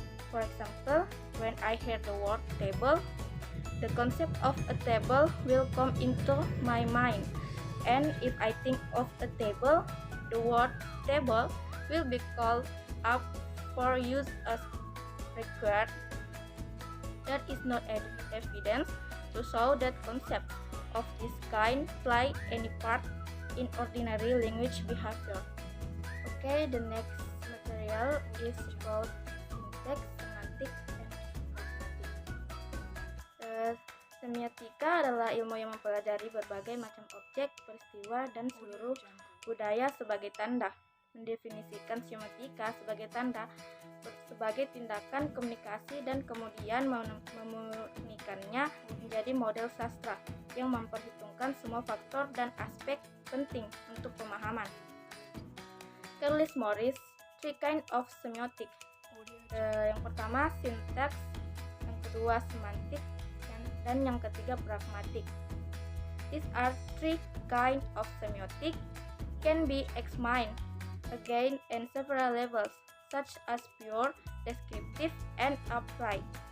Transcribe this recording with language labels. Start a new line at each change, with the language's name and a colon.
English: For example, when I hear the word table, the concept of a table will come into my mind, and if I think of a table, the word table will be called up for use as required. That is not evidence to show that concept of this kind play any part in ordinary language behavior. Okay, the next material is about syntax, semantik, and pragmatic.
Indonesian: Semiotika adalah ilmu yang mempelajari berbagai macam objek, peristiwa, dan seluruh budaya sebagai tanda. Mendefinisikan semiotika sebagai tanda sebagai tindakan komunikasi dan kemudian memurnikannya menjadi model sastra yang memperhitungkan semua faktor dan aspek penting untuk pemahaman. Carlis Morris,
English: three kind of semiotic.
Indonesian: Yang pertama syntax, yang kedua semantik, dan yang ketiga pragmatic.
English: These are three kind of semiotic can be examined again in several levels, such as pure, descriptive, and applied.